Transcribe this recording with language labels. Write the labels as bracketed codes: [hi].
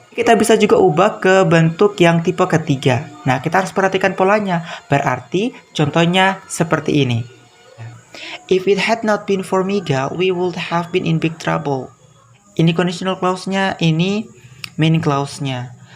[id] Kita bisa juga ubah ke bentuk yang tipe ketiga. Nah, kita harus perhatikan polanya. Berarti contohnya seperti ini. [en] If it had not been for Miguel, we would have been in big trouble. [id] Ini conditional clause-nya, ini main clause-nya.